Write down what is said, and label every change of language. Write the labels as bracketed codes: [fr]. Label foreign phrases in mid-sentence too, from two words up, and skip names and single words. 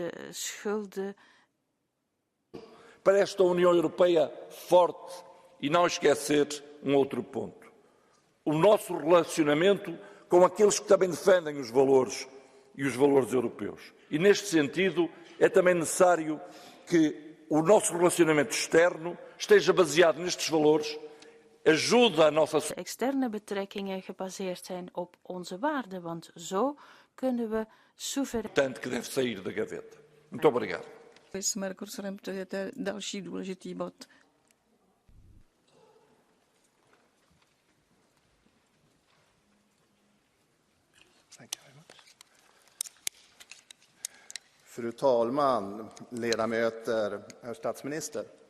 [pt] Para esta União Europeia forte e não esquecer um outro ponto. O nosso relacionamento com aqueles que também defendem os valores e os valores europeus. E neste sentido é também necessário que o nosso relacionamento externo esteja baseado nestes valores, ajuda a nossa [nl] externe betrekkingen gebaseerd zijn op onze waarden, want zo kunnen we soeverein. [pt] Tanto que deve sair da gaveta. Muito obrigado. [cs] Další důležitý bod. [sv] Fru talman, ledamöter, herr statsminister.